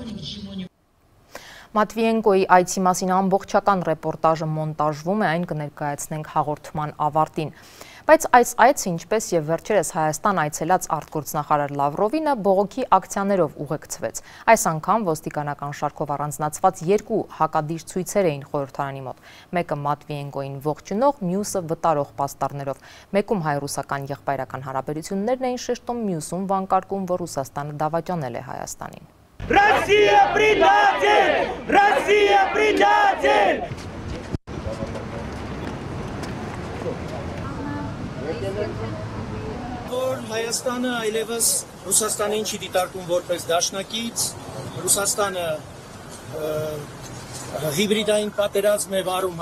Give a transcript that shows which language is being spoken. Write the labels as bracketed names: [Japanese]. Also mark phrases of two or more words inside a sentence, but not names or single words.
[Armenian] Մատվիենկոյի այցի մասին ամբողջական ռեպորտաժը մոնտաժվում է, այն կներկայացնենք հաղորդման ավարտին։ Բայց այս այցը, ինչպես եւ վերջերս Հայաստան այցելած արտգործնախարար Լավրովինը բողոքի ակցիաներով ուղեկցվեց։ Այս անգամ ոստիկանական շարքով առանձնացված երկու հակադիր ցույցեր էին խորհրդարանի մոտ։ Մեկը Մատվիենկոյին ողջունող, մյուսը վտարող պաստառներով։ Մեկում հայ-ռուսական եղբայրական հարաբերություններն էին շեշտում, մյուսում վանկարկում, որ Ռուսաստանը դավաճանել է Հայաստանին։ [Russian] Россия предатель! Россия предатель! [Armenian] Որ Հայաստանը այլևս Ռուսաստանին չի դիտարկում որպես դաշնակից, Ռուսաստանը հիբրիդային պատերազմ է վարում